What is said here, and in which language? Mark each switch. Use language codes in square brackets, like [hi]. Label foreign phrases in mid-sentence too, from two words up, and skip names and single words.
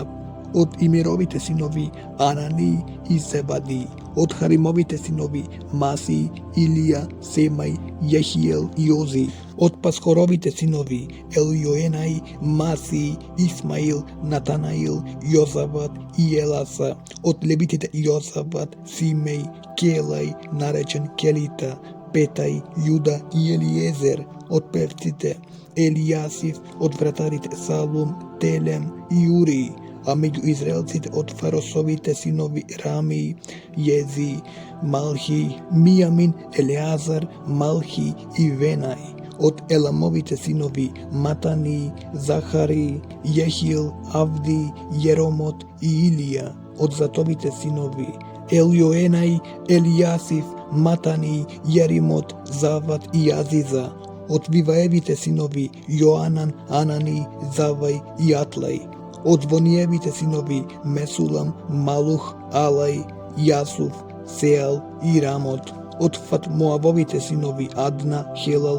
[mk] Од Имеровите синови Анани и Зебади, од Харимовите синови Маси, Илија, Семај, Јехиел и Ози, од Пасхоровите синови Елјоенај, Маси, Исмаил, Натанаил, Јозават и Еласа, од левитите Јозават, Симеј, Келај, наречен Келита, Петај, Јуда и Елиезер, од певците Елијасив, од вратарите Салум, Телем и Ури, а меѓу израелците од Фаросовите синови Рами, Јези, Малхи, Мијамин, Елеазар, Малхи и Венај, од Еламовите синови Матани, Захари, Јехил, Авди, Јеромот и Илија, од Затовите синови Елјоенај, Елијасив, Матани, Јеримот, Зават и Азиза, од Виваевите синови Јоанан, Анани, Завај и Атлај, од Звониевите синови Месулам, Малух, Алај, Јасуф, Сеал и Рамот, од Фатмоавовите синови Адна, Хелал,